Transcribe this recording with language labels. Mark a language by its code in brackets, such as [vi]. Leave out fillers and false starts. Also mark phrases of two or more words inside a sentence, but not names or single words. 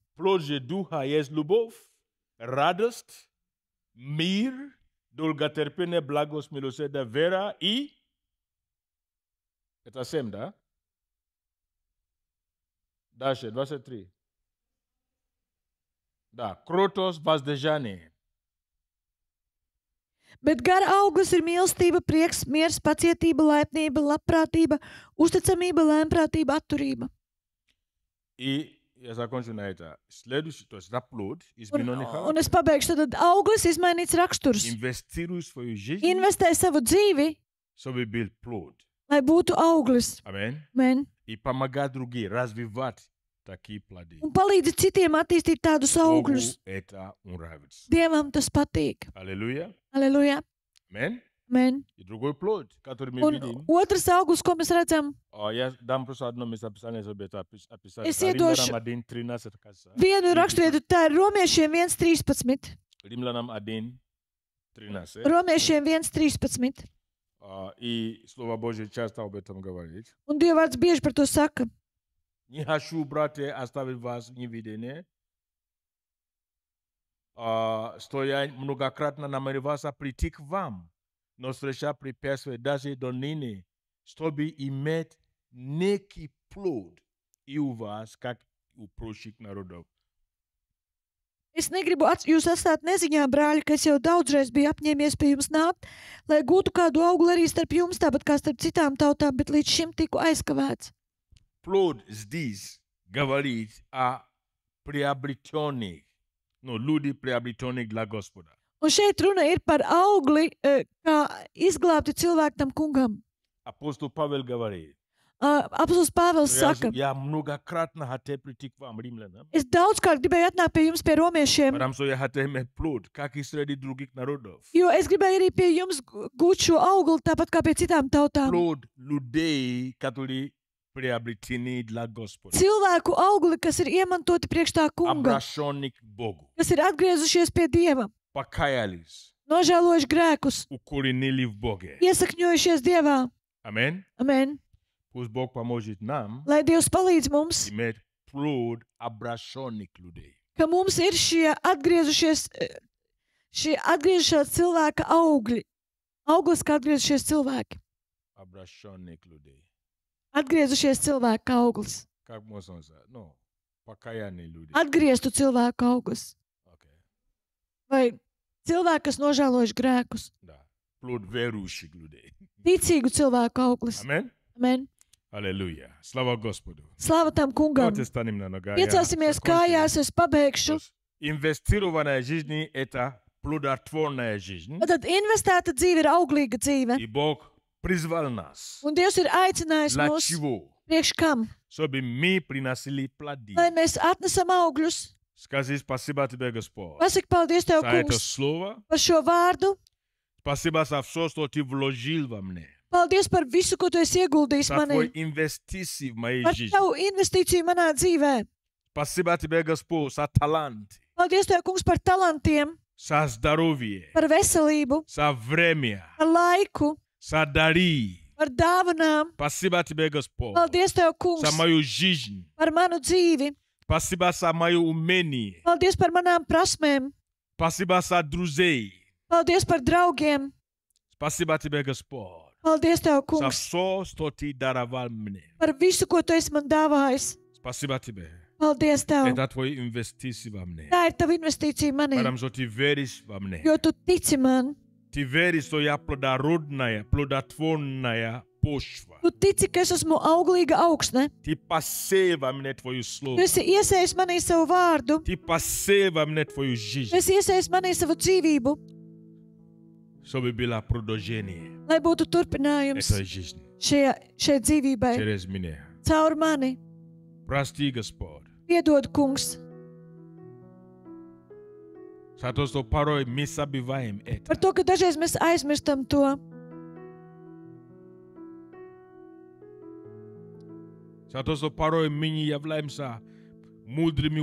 [ru] Плод же Духа есть любовь, радость, мир, долготерпение, благость, милосердие, вера и... Это 7, да? Дальше, 23. Да, кротость, воздержание. [lv] Bet gara auglis ir mīlestība, prieks, miers, pacietība, laipnība, labprātība, uzticamība, lēmprātība, atturība. [ru] И я закончу на это. Следующий, то есть это плод, измененный [lv] Un [ru] характер. [lv] es pabeigšu, tad auglis izmainīts raksturs. [ru] Инвестируй в свою жизнь, [lv] Investē savu dzīvi, [ru] чтобы был плод. [lv] lai būtu auglis. [ru] Аминь. [lv] Men. [ru] И помогать другим развивать такие плоды. [lv] Un palīdzi citiem attīstīt tādus [ru] Богу [lv] augļus. [ru] это нравится. [lv] Dievam tas patīk. [ru] Аллилуйя. [lv] Aleluja. [ru] Аминь. [lv] Men. [ru] И другой плод, который мы [lv] Un [ru] видим. [lv] otrs auglis, ko mēs redzam, [ru] Я дам просто одно местописание, чтобы это описать. [lv] Es [ru] Это [lv] iedošu [ru] Римлянам 1:13, кажется. [lv] vienu raksturvietu, tā ir Romiešiem 1.13. [ru] Римлянам 1:13. [lv] Romiešiem 1.13. [ru] И Слово Божье часто об этом говорит. [lv] Un Dievvvārds bieži par to saka. [ru] Не хочу, братья, оставить вас в неведении, что я многократно намеревался прийти к вам, но встреча препятствия даже до ныне, чтобы иметь некий плод и у вас, как у прочих народов. [lv] Es negribu jūs atstāt neziņā, brāļi, ka es jau daudzreiz biju apņēmies pie jums nākt, lai gūtu kādu augli arī starp jums, tāpat kā starp citām tautām, bet līdz šim tiku aizkavēts. [ru] Плод здесь говорит о приобретенных, люди приобретенных для Господа. [lv] Un šeit runa ir par augli, kā izglābti cilvēki tam kungam. [ru] Апостол Павел говорит, [lv] Apostols Pāvils saka, [ru] я многократно хотел прийти к вам, римлянам, [lv] es daudzkārt gribēju atnākt pie jums, pie romiešiem, [ru] потому что я хотел иметь плод, как и среди других народов. [lv] jo es gribēju arī pie jums gūt šo augli, tāpat kā pie citām tautām. [ru] Плод людей, которые приобретены для Господа. [lv] Cilvēku augli, kas ir iemantoti priekš tā kunga, [ru] Обращенных к Богу. [lv] kas ir atgriezušies pie Dieva, [ru] Покаялись, [lv] nožēlojuši grēkus, [ru] укоренили в Боге. [lv] iesakņojušies Dievā. [ru] Amen. [lv] Amen. [ru] Пусть Бог поможет нам [lv] Lai Dievs palīdz mums, [ru] иметь плод обращенных людей. [lv] ka mums ir šie atgriezušies cilvēka augļi. Auglis, kā atgriezušies cilvēki. [ru] Обращенных людей. [lv] Atgriezušies cilvēka auglis. [ru] Как можно сказать? Покаянные люди. [lv] Atgrieztu cilvēku auglis. [ru] Окей. [lv] Vai cilvēki, kas nožēlojuši grēkus. [ru] Да. Плод верующих людей. [lv] Ticīgu cilvēku auglis. [ru] Amen. [lv] Amen. [ru] Аллилуйя. Слава Господу. [lv] Slava tam kungam. [ru] Давайте станем на ногах. [lv] Piecelsimies kājās, es pabeigšu. [ru] Инвестированная жизнь – это плодотворная жизнь. [lv] Tad investēta dzīve ir auglīga dzīve. [ru] И Бог призвал нас. [lv] Un Dievs ir aicinājis [ru] Для [lv] mūs [ru] чего? [lv] priekš kam? [ru] чтобы мы приносили плоды. [lv] lai mēs atnesam augļus. [ru] Скажи спасибо тебе, Господь, [lv] Pasaki paldies Tev, [ru] за это [lv] kungs, [ru] слово. [lv] par šo vārdu. [ru] Спасибо за все, что ты вложил во мне. [lv] Paldies par visu, ko Tu esi ieguldījis [ru] За [lv] manī. [ru] твой инвестиции в моей [lv] Par [ru] жизни. [lv] Tavu investīciju manā dzīvē. [ru] Спасибо тебе, Господь, за талант, [lv] Paldies Tev, kungs, par talantiem, [ru] за здоровье, [lv] par veselību, [ru] за время, [lv] par laiku, [ru] за дары. [lv] par dāvanām. [ru] Спасибо тебе, Господь, [lv] Paldies Tev, kungs, [ru] за мою жизнь. [lv] par manu dzīvi. [ru] Спасибо за мое умение. [lv] Paldies par manām prasmēm. [ru] Спасибо за друзей. [lv] Paldies par draugiem. [ru] Спасибо тебе, Господь, [lv] Paldies Tev, [ru] за [lv] kungs, [ru] все, что ты даровал мне. [lv] par visu, ko Tu esi man dāvājis. [ru] Спасибо тебе. [lv] Paldies Tev. [ru] Это твои инвестиции во мне. [lv] Tā ir Tava investīcija manī, [ru] Потому что ты веришь во мне. [lv] jo Tu tici man. [ru] Ты веришь, что я плодородная, плодотворная почва. [lv] Tu tici, ka es esmu auglīga augsne. [ru] Ты посеял во мне твое [lv] Tu [ru] слово. [lv] esi iesējis manī savu vārdu. [ru] Ты посеял во мне твою [lv] Tu [ru] жизнь, [lv] esi iesējis manī savu dzīvību, [ru] чтобы было продолжение [lv] lai būtu turpinājums [ru] этой жизни [lv] šai dzīvībai. [ru] через меня. [lv] Caur mani. [ru] Прости, Господь, [lv] Piedod, kungs, [ru] за то, что порой мы забываем это. [lv] par to, ka dažreiz mēs aizmirstam to. [ru] За то, что порой мы не являемся мудрыми